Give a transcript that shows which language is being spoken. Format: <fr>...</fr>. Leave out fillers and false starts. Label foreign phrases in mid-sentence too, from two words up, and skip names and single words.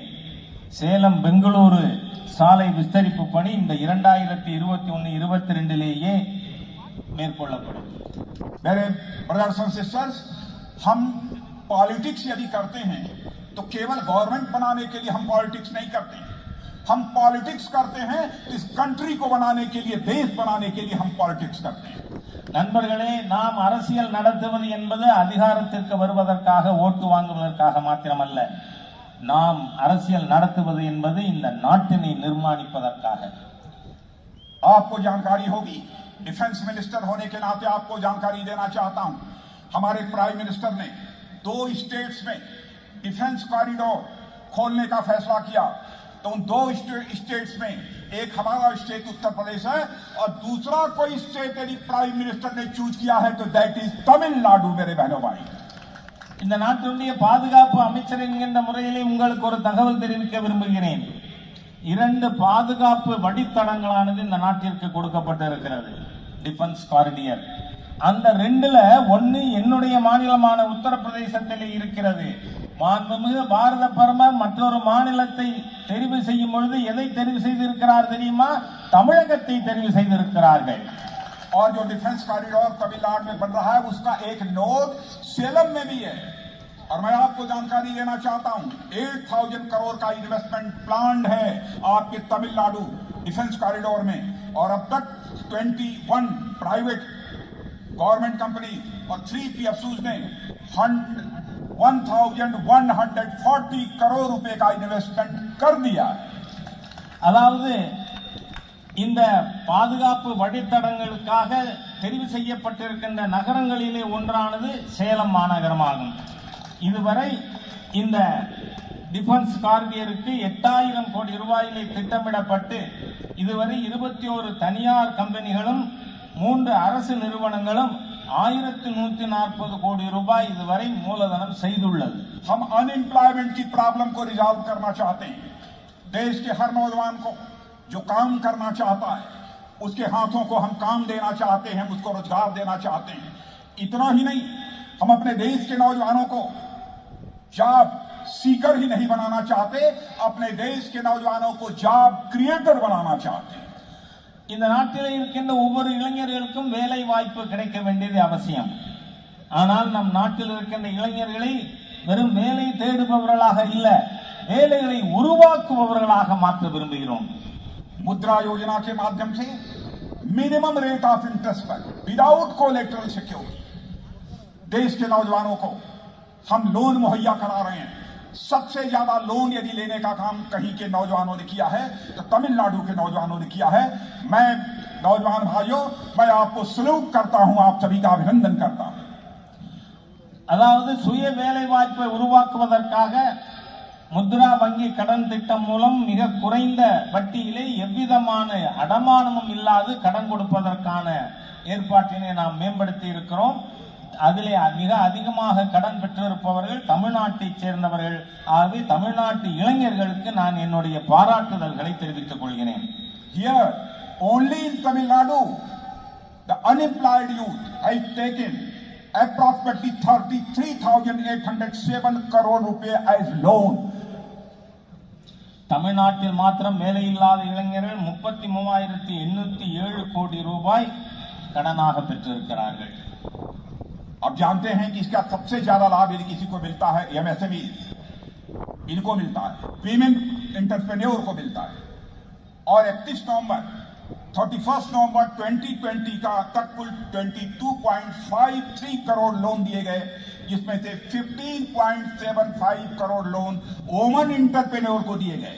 <ta>சேலம் பெங்களூரு சாலை விஸ்தரிப்பு பணி இந்த 2021-22 மேற்கொள்ளப்படும்.</ta> <hi>मेरे</hi> <en>brothers and sisters,</en> <hi>हम पॉलिटिक्स यदि करते हैं तो केवल गवर्नमेंट बनाने के लिए हम पॉलिटिक्स नहीं करते हैं। हम पॉलिटिक्स करते हैं इस कंट्री को बनाने के लिए, देश बनाने के लिए हम पॉलिटिक्स करते हैं।</hi> <ta>நண்பர்களே, நாம் அரசியல் நடத்துவது என்பது அதிகாரத்திற்கு வருவதற்காக, ஓட்டு வாங்குவதற்காக மாத்திரமல்ல. நாம் அரசியல் நடத்துவது என்பது இந்த நாட்டினை நிர்மாணிப்பதற்காக.</ta> <hi>आपको जानकारी होगी,</hi> <en>defence minister</en> <hi>होने के नाते आपको जानकारी देना चाहता हूं, हमारे</hi> <en>prime minister</en> <hi>ने 2 स्टेट्स में</hi> <en>defence corridor</en> <hi>खोलने का फैसला किया। तो उन 2 स्टेट्स में एक हमारा स्टेट उत्तर प्रदेश है और दूसरा कोई स्टेट यदि</hi> <en>prime minister</en> <hi>ने चूज किया है तो</hi> <en>that is Tamil Nadu.</en> <hi>मेरे बहनों भाई,</hi> <ta>இந்த நாட்டினுடைய பாதுகாப்பு அமைச்சர் என்கின்ற முறையிலே உங்களுக்கு ஒரு தகவல் தெரிவிக்க விரும்புகிறேன். 2 பாதுகாப்பு வழித்தடங்களானது இந்த நாட்டிற்கு கொடுக்கப்பட்டிருக்கிறது,</ta> <en>defence corridor.</en> <ta>அந்த 2ல ஒன்னு என்னுடைய மாநிலமான உத்தரப்பிரதேசத்தில் இருக்கிறது. மாண்புமிகு பாரத பிரதமர் மற்றொரு மாநிலத்தை தெரிவு செய்யும் பொழுது எதை தெரிவு செய்திருக்கிறார் தெரியுமா? தமிழகத்தை தெரிவு செய்திருக்கிறார்கள்.</ta> <hi>और जो</hi> <en>defence corridor</en> <hi>तमिलनाडु में बन रहा है उसका एक नोड सेलम में भी है। और मैं आपको जानकारी देना चाहता हूं, 8,000 करोड़ का</hi> <en>investment plan</en> <hi>है आपके तमिलनाडु</hi> <en>defence corridor</en> <hi>में। और अब तक 21</hi> <en>private government company</en> <hi>और 3 PSUs ने 1,140 करोड़ रुपए का इन्वेस्टमेंट कर दिया है।</hi> <ta>அதாவது இந்த பாதுகாப்பு வழித்தடங்களுக்காக தெரிவு செய்யப்பட்டிருக்கின்ற நகரங்களிலே ஒன்றானது சேலம் மாநகரமாகும். இதுவரை இந்த</ta> <en>defence corridorக்கு</en> <ta>8,000 கோடி ரூபாயிலே திட்டமிடப்பட்டு இதுவரை 21 தனியார் கம்பெனிகளும் 3 அரசு நிறுவனங்களும் 1,140 கோடி ரூபாய் இதுவரை மூலதனம் செய்துள்ளது.</ta> <hi>हम अनएम्प्लॉयमेंट की प्रॉब्लम को रिजॉल्व करना चाहते हैं। देश के हर नौजवान को जो काम करना चाहता है उसके हाथों को हम काम देना चाहते हैं, उसको रोजगार देना चाहते हैं। इतना ही नहीं, हम अपने देश के नौजवानों को</hi> <en>job seeker</en> <hi>ही नहीं बनाना चाहते, अपने देश के नौजवानों को</hi> <en>job creator</en> <hi>बनाना चाहते हैं।</hi> <ta>இந்த நாட்டில் இருக்கின்ற ஒவ்வொரு இளைஞர்களுக்கும் வேலை வாய்ப்பு கிடைக்க வேண்டியது அவசியம். ஆனால் நம் நாட்டில் இருக்கின்ற இளைஞர்களை வெறும் வேலை தேடுபவர்களாக இல்ல, வேலைகளை உருவாக்குபவர்களாக மாற்ற விரும்புகிறோம்.</ta> <hi>मुद्रा योजना के माध्यम से</hi> <en>minimum rate of interest</en> <hi>पर</hi> <en>without collateral security</en> <hi>देश के नौजवानों को हम लोन मुहैया करा रहे हैं। सबसे ज्यादा लोन यदि लेने का काम कहीं के नौजवानों ने किया है तो तमिलनाडु के नौजवानों ने किया है। मैं नौजवान भाइयों, मैं आपको सल्यूट करता हूं, आप सभी का अभिनंदन करता हूं।</hi> <ta>அதாவது சுய வேலை வாய்ப்பை உருவாக்குவதற்காக முத்ரா வங்கி கடன் திட்டம் மூலம் மிக குறைந்த வட்டியிலே எவ்விதமான அடமானமும் இல்லாது கடன் கொடுப்பதற்கான ஏற்பாட்டினை நாம் மேம்படுத்தி இருக்கிறோம். அதிலே மிக அதிகமாக கடன் பெற்றிருப்பவர்கள் தமிழ்நாட்டைச் சேர்ந்தவர்கள். ஆகவே தமிழ்நாட்டு இளைஞர்களுக்கு நான் என்னுடைய பாராட்டுதல்களை தெரிவித்துக் கொள்கிறேன்.</ta> <en>Here, only in Tamil Nadu, the unemployed youth has taken approximately 33,807 crore rupees as loan.</en> <ta>தமிழ்நாட்டில் மாத்திரம் வேலையில்லாத இளைஞர்கள் 33,807 கோடி ரூபாய் கடனாக பெற்றிருக்கிறார்கள்.</ta> <hi>अब जानते हैं कि इसका सबसे ज्यादा लाभ यदि किसी को मिलता है एमएसएमई, इनको मिलता है,</hi> <en>women entrepreneur</en> <hi>को मिलता है। और 31 नवंबर 2020 का तक कुल 22.53 करोड़ लोन दिए गए, जिसमें से 15.75 करोड़ लोन</hi> <en>woman entrepreneur</en> <hi>को दिए गए.</hi>